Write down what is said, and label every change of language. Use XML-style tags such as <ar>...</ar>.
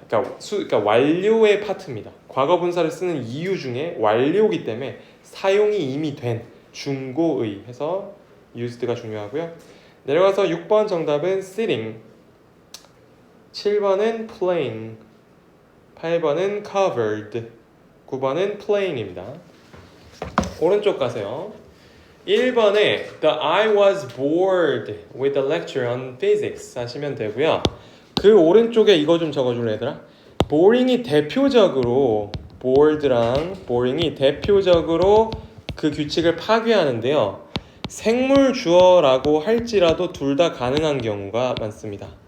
<ko>그러니까 완료의 파트입니다. 과거 분사를 쓰는 이유 중에 완료이기 때문에 사용이 이미 된 중고의 해서 used가 중요하고요. 내려가서 6번 정답은 sitting, 7번은 playing, 8번은 covered, 9번은 playing입니다. 오른쪽 가세요.</ko> <en>1번에 The I was bored with the lecture on physics 하시면 되고요.</en> <ko>그 오른쪽에 이거 좀 적어줄래 얘들아? boring이 대표적으로 bored랑 boring이 대표적으로 그 규칙을 파괴하는데요. 생물 주어라고 할지라도 둘 다 가능한 경우가 많습니다.</ko>